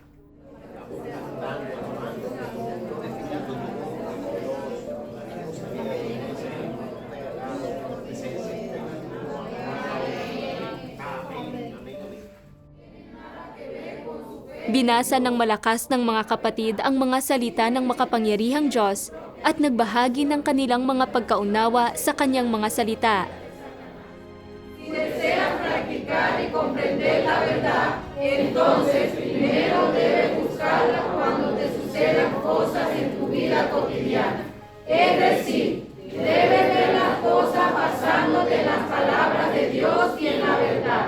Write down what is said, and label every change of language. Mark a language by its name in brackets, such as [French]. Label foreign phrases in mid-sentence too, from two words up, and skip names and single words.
[Filipino] Binasa ng malakas ng mga kapatid ang mga salita ng makapangyarihang Diyos at nagbahagi ng kanilang mga pagkaunawa sa kanyang mga salita. [Spanish] Si desean practicar y comprender la verdad, entonces primero debes buscarla cuando te sucedan cosas en tu vida cotidiana. Es decir, debes ver las cosas basándote en las palabras de Dios y en la verdad.